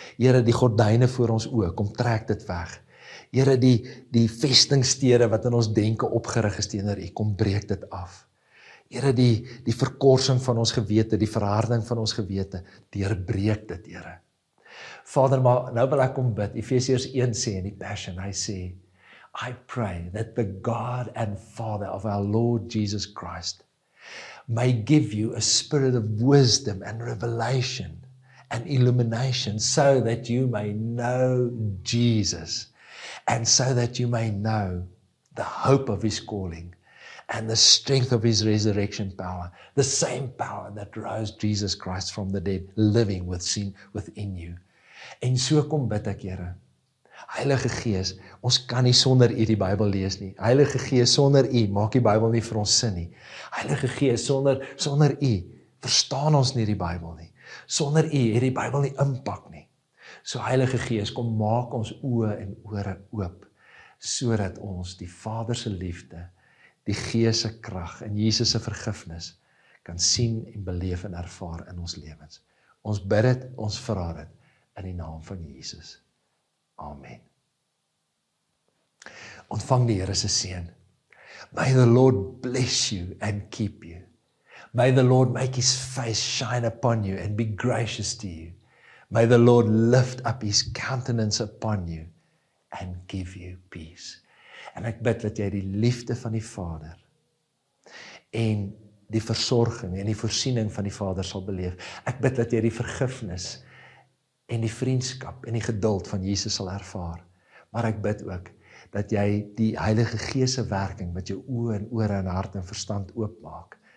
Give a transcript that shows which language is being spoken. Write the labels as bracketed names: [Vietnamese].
[Afrikaans] Here, die gordyne voor ons oë, kom trek dit weg. Here, die vestingstede wat in ons denke opgerig is teenoor U, kom breek dit af. Here, die verkorsing van ons gewete, die verharding van ons gewete, deurbreek dit, Here. Vader, maar nou wil ek kom bid. Efesiërs 1 sê in die Passion, hy sê, [English] I pray that the God and Father of our Lord Jesus Christ may give you a spirit of wisdom and revelation and illumination so that you may know Jesus and so that you may know the hope of His calling and the strength of His resurrection power, the same power that rose Jesus Christ from the dead, living within you. [Afrikaans] En so kom bid ek, Here. Heilige Gees, ons kan nie sonder U die Bybel lees nie. Heilige Gees, sonder U maak die Bybel nie vir ons sin nie. Heilige Gees, sonder U verstaan ons nie die Bybel nie. Sonder U het die Bybel nie impak nie. So Heilige Gees, kom maak ons oë en ore oop, sodat ons die Vader se liefde, die Gees se krag en Jesus se vergifnis kan sien en beleef en ervaar in ons lewens. Ons bid dit, ons vra dit in die naam van Jesus. Amen. Ontvang die Here se seën. [English] May the Lord bless you and keep you. May the Lord make His face shine upon you and be gracious to you. May the Lord lift up His countenance upon you and give you peace. [Afrikaans] En ek bid dat jy die liefde van die Vader en die versorging en die voorsiening van die Vader sal beleef. Ek bid dat jy die vergifnis en die vriendskap en die geduld van Jesus sal ervaar. Maar ek bid ook dat jy die Heilige Gees se werking met jou oë en ore en hart en verstand oopmaak.